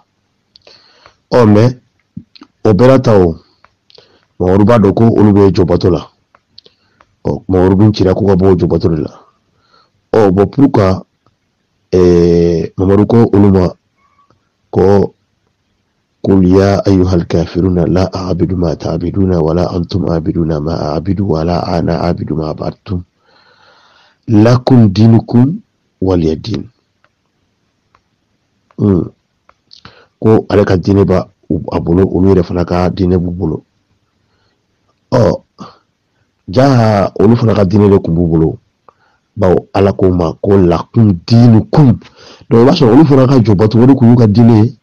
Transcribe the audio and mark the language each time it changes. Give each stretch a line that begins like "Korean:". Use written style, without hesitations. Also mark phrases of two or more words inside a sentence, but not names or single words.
Bambara: Mais o bɛɛ la ta o Mamadu b'a dɔn ko olu bɛ jɔbato la, Mamadu bin cira ko ka bɔ o jɔbato de la.
French: Bon pourquoi
Bambara: Mamadu ko olu ma ko
Arabic: قل يا أيها الكافرون لا أعبد ما تعبدون ولا أنتم عابدون ما أعبد ولا أنا عابد ما عبدتم لكم دينكم ولي دين.
Bambara: ko ale ka diinɛ ba a bolo, olu yɛrɛ fana ka diinɛ b'u bolo. Jaa olu fana ka diinɛ de kun b'u bolo, bawo Ala ko ma ko
Arabic: لكم دينكم,
Bambara: donc i b'a sɔrɔ olu fana ka jɔbato o de kun y'u ka diinɛ ye.